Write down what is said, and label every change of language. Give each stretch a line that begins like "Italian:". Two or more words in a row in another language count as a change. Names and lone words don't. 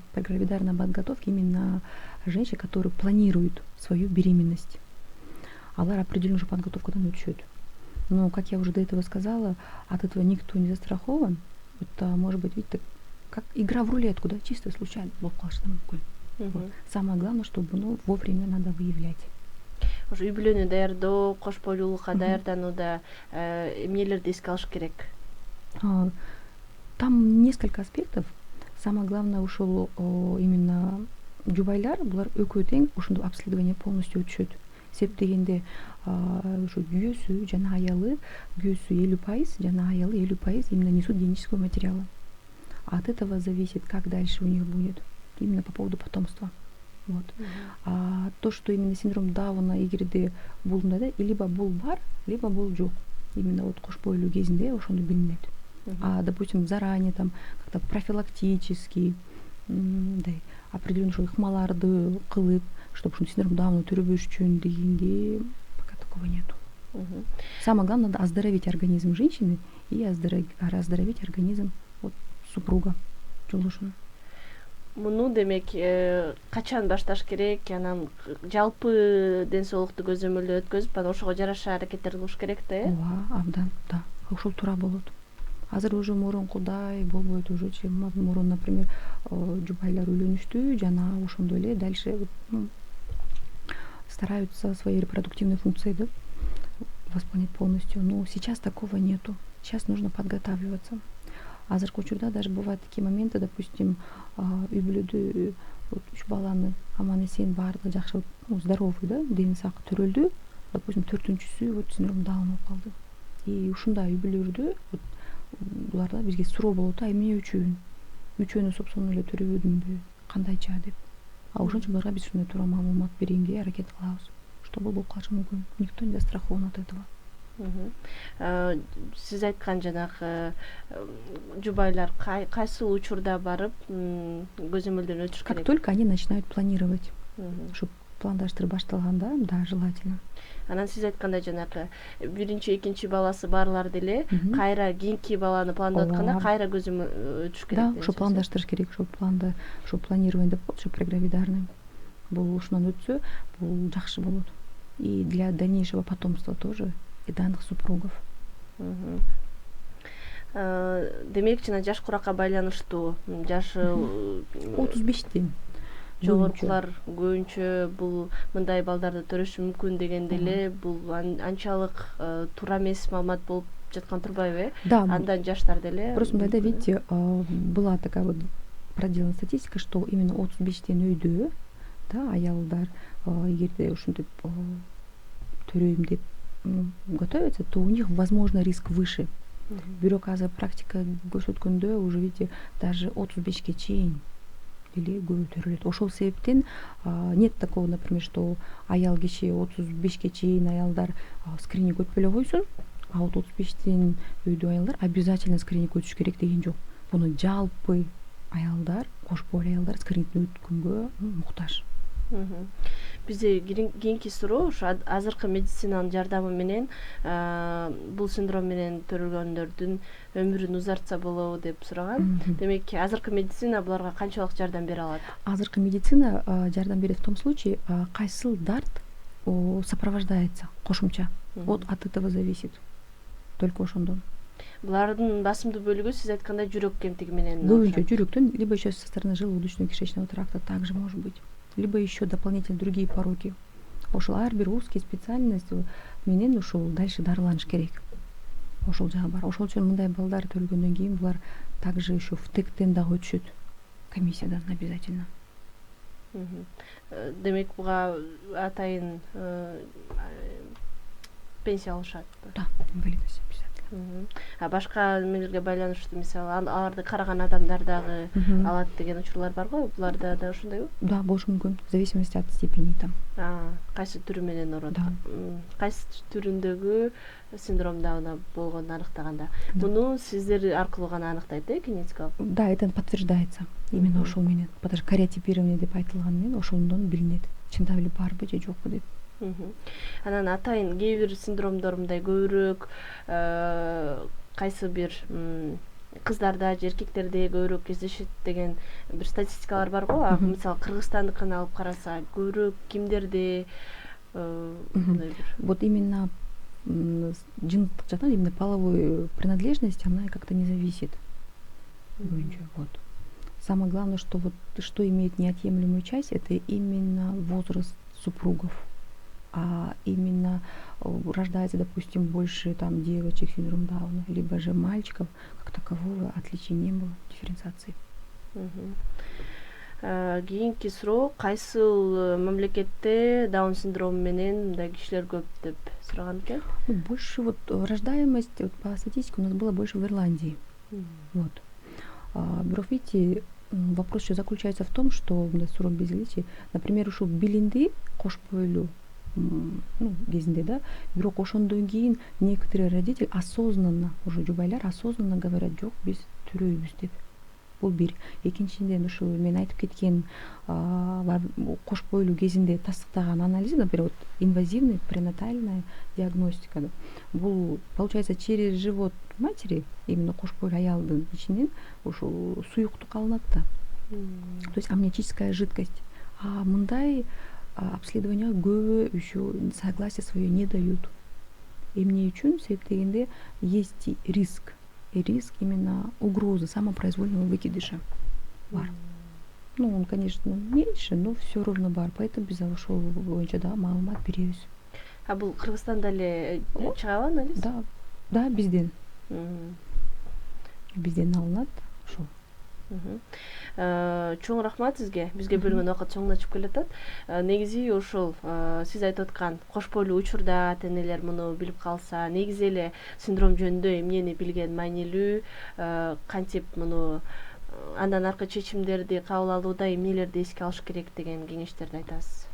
Russian: Прегравидарная подготовка именно женщин, которые планируют свою беременность.
Kyrgyz: Алар определенную подготовкадан өтүшөт.
Russian: Но, как я уже до этого сказала, от этого никто не застрахован. Это может быть, видите, как игра в рулетку, да, чисто случайно
Kyrgyz: болуп калышы да мүмкүн.
Russian: Самое главное, чтобы вовремя надо выявлять.
Kyrgyz: Ошо үй бүлөнү даярдоо, кош бойлуулукка даярданууда эмнелерди эске алыш керек?
Russian: Там несколько аспектов. Самое главное
Kyrgyz: ушул именно жубайлар, булар экөө тең ошондо
Russian: обследование полностью
Kyrgyz: өтүшөт. Себеп дегенде ушу күйөөсү жана аялы, күйөөсү 50%, жана аялы 50%
Russian: именно несут генетического материала. От этого зависит, как дальше у них будет. Именно по поводу потомства. Вот. А то, что именно
Kyrgyz: синдром Дауна эгерде булунда да, либо бул бар, либо бул жок.
Russian: Именно вот
Kyrgyz: кош бойлуу кезинде ошону билинет.
Russian: А, допустим, заранее там как-то профилактически определенный
Kyrgyz: ыкмаларды кылып,
Russian: чтобы синдром Дауна
Kyrgyz: төрөбөш үчүн дегенге
Russian: пока такого нету. Самое главное, надо оздоровить организм женщины и оздоровить организм вот, супруга.
Kyrgyz: Муну демек качан башташ керек, анан жалпы ден соолукту көзөмөлдөө өткөзүп, анан ошого жараша аракеттерди кылыш керек да, э? Ооба, абдан, да. Ошол туура болот. Азыр уже мурункудай болбойт, уже мурун, например, жубайлар үйлөнүштү, жана ошондой эле
Russian: дальше стараются свои репродуктивные функции восполнить полностью. Но сейчас такого нету. Сейчас нужно подготавливаться.
Kyrgyz: Азыркы учурда
Russian: даже бывают такие моменты, допустим,
Kyrgyz: үй бүлөдө 3 баланы аман эсен баардыгы жакшы, здоровый, да, дени сак төрөлдү. Допустим, 4-үнчүсү вот синдром Дауна болуп калды. И ушундай үй бүлөлөрдө буларда бизге суроо болот, эмне үчүн? Үчөөнү собственно эле төрөбөдүмбү? Кандайча деп. А ошончо буларга биз ушундай туура маалымат бергенге аракет кылабыз. Что болуп калышы мүмкүн.
Russian: Никто не застрахован от этого.
Kyrgyz: Сиз айткан жанагы жубайлар кайсы учурда барып көзөмөлдөн өтүш керек?
Russian: Как только они начинают планировать, чтобы
Kyrgyz: пландаштырып башталганда,
Russian: да, желательно.
Kyrgyz: Анан сиз айткандай жанагы биринчи, экинчи баласы барлар деле кайра кийинки баланы пландап атканда кайра көзөмөл өтүш керек. Да, ошо пландаштырыш керек, ошо планда, ошо планирование деп коет, ошо прегравидарный. Бул ушунан өтсө, бул жакшы болот.
Russian: И для дальнейшего потомства тоже, и данных супругов.
Kyrgyz: Демек, жана жаш куракка байланыштуу, жашы 35-те. Жогоркулар көбүнчө бул мындай балдарды төрөшү мүмкүн дегенде эле бул анчалык туура эмес маалымат болуп жаткан турбайбы, э?
Russian: Да.
Kyrgyz: Андан жаштар деле. Просто мындай,
Russian: видите, была такая вот проделана статистика, что именно
Kyrgyz: 35-тен өйдө, да, аялдар эгерде ушинтип төрөйм деп
Russian: готовятся, то у них возможно риск выше.
Kyrgyz: Бирок азыр практика көрсөткөндө уже, видите, даже 35-ке чейин деле көбөйтүрүлөт. Ошол себептен
Russian: нет такого, например, что
Kyrgyz: аял киши 35 чейин аялдар скрининг өтпөй эле койсун, а 35тен өйдө аялдар обязательно скрининг өтүш керек деген жок. Буну жалпы аялдар, кош бойлуу аялдар скринингден өткөнгө муктаж. Бизде кийинки суроо ушу азыркы медицинанын жардамы менен бул синдром менен төрөлгөндөрдүн өмүрүн узартса болобу деп сураган. Демек азыркы медицина буларга канчалык жардам бере алат? Азыркы медицина жардам берет
Russian: в том случае,
Kyrgyz: кайсыл дарт сопровождается кошумча.
Russian: Вот от этого зависит. Только ошондон.
Kyrgyz: Булардын басымдуу бөлүгү сиз айткандай жүрөк кемтиги менен. Көбүнчө жүрөктөн,
Russian: либо еще со стороны желудочно-кишечного тракта также может быть. Либо еще дополнительно другие пороки.
Kyrgyz: Ошол ар бир
Russian: узкий специальность
Kyrgyz: менен ушул дальше дарыланыш керек. Ошол жагы бар. Ошол үчүн мындай балдар төрөлгөндөн кийин булар
Russian: также еще в
Kyrgyz: ТЭК-тен дагы өтүшөт. Комиссиядан обязательно. Демек буга атайын пенсия алышат.
Russian: Да, инвалидность обязательно.
Kyrgyz: Башка эмелерге байланыштуу, мисалы аларды караган адамдар дагы алат деген учурлар барго? Буларда да ошондойбу? Да, болушу мүмкүн.
Russian: В зависимости от степени там.
Kyrgyz: Кайсы түрү менен оорот?
Russian: Да.
Kyrgyz: Кайсы түрүндөгү синдром Дауна болгонун аныктаганда. Муну сиздер аркылуу гана анықтайт, генетикалык?
Russian: Да, это подтверждается. Именно
Kyrgyz: ошол менен.
Russian: Потому что кариотипирование
Kyrgyz: деп айтылган менен ошондон билинет. Чындап эле барбы же жокпу деп. Анан атайын кээ бир синдромдор мындай көбүрөөк кайсы бир кыздарда же эркектерде көбүрөөк кездешет деген бир статистикалар барго. Мисалы Кыргызстандыкын алып караса, көбүрөөк кимдерде мындай бир.
Russian: Вот именно
Kyrgyz: жыныстык жактан,
Russian: именно половой принадлежность, она как-то не зависит. Вот. Самое главное, что имеет неотъемлемую часть, это именно возраст супругов. А именно рождается, допустим, больше там девочек с синдромом Дауна, либо же мальчиков, как такового отличия не было, дифференциации.
Kyrgyz: Кийинки суроо, кайсыл мамлекетте Даун синдрому менен мындай кишилер көп деп сураган экен?
Russian: Больше рождаемость по статистике у нас было больше в Ирландии. Вот. Бирок видите, вопрос еще заключается в том, что
Kyrgyz: суроо безиличи, например, ушул билинди кош бойлуу кезинде, да, бирок ошондон кийин
Russian: некоторые родители осознанно, уже жубайлар осознанно говорят,
Kyrgyz: жок, биз төрөйбүз деп. Бул бир. Экинчиден ушул мен айтып кеткен кош бойлуу кезинде тастыктаган анализ, например,
Russian: инвазивная пренатальная диагностика.
Kyrgyz: Бул
Russian: получается через живот матери,
Kyrgyz: именно кош бойлуу аялдын ичинен ушул суюктук алынат да.
Russian: То есть амниотическая жидкость. А мындай обследование көбү еще согласие свое не дают.
Kyrgyz: Эмне үчүн? Себеп дегенде
Russian: есть риск. И риск именно угрозы самопроизвольного выкидыша бар. Он, конечно, меньше, но все равно бар.
Kyrgyz: Поэтому без ошол боюнча да маалымат беребиз. А бул Кыргызстанда эле чыгабы анализ? Да, бизден. Бизден алынат ошол. Чоң рахмат сизге. Бизге бөлүнгөн убакыт чоңдашып келатат. Негизи ошол сиз айтып аткан кош бойлуу учурда ата-энелер муну билип калса, негизи эле синдром жөнүндө эмнени билген маанилүү, кантип муну андан аркы чечимдерди кабыл алууда эмнелерди эске алыш керек деген кеңештерди айтасыз.